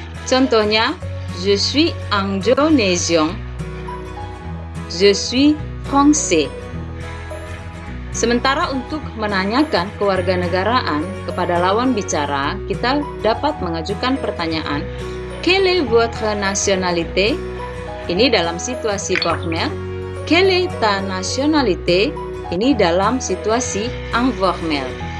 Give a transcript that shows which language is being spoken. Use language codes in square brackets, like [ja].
[fr] Contohnya, je suis indonésien, je suis français. [id] Sementara untuk menanyakan kewarganegaraan kepada lawan bicara, kita dapat mengajukan pertanyaan, [fr] quelle est votre nationalité? [id] Ini dalam situasi formel. [fr] Quelle est ta nationalité? [id] Ini dalam situasi informel.